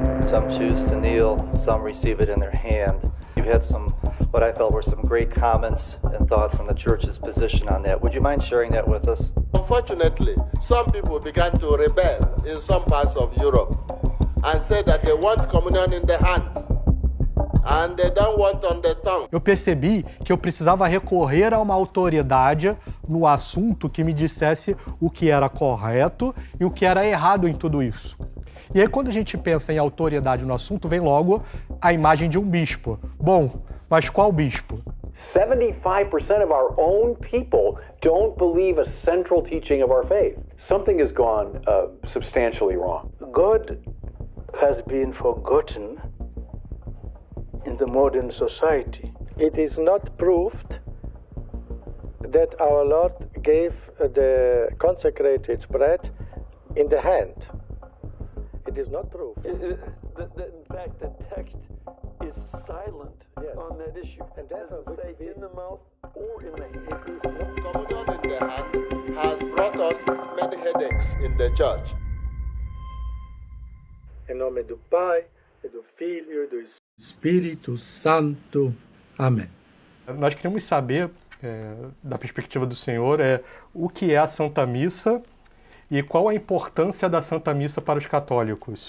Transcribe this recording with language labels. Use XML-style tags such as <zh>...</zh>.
<en>Some choose to kneel, some receive it in their hand. You've had some, what I felt were some great comments and thoughts on the church's position on that. Would you mind sharing that with us? Unfortunately, some people began to rebel in some parts of Europe and said that they want communion in the hand and they don't want on the tongue.</en> <pt>Eu percebi que eu precisava recorrer a uma autoridade no assunto que me dissesse o que era correto e o que era errado em tudo isso. E aí, quando a gente pensa em autoridade no assunto, vem logo a imagem de um bispo. Bom, mas qual bispo?</pt> <en>75% of our own people don't believe a central teaching of our faith. Something has gone substantially wrong. God has been forgotten in the modern society. It is not proved that our Lord gave the consecrated bread in the hand. It is not proved. In fact, the text is silent on that issue. And that doesn't say in the mouth or in the hand. Communion in the hand has brought us many headaches in the church.</en> <pt>Em nome do Pai, e do Filho e do Espírito Santo. Amém. Nós queremos saber, da perspectiva do Senhor, o que é a Santa Missa e qual a importância da Santa Missa para os católicos.</pt>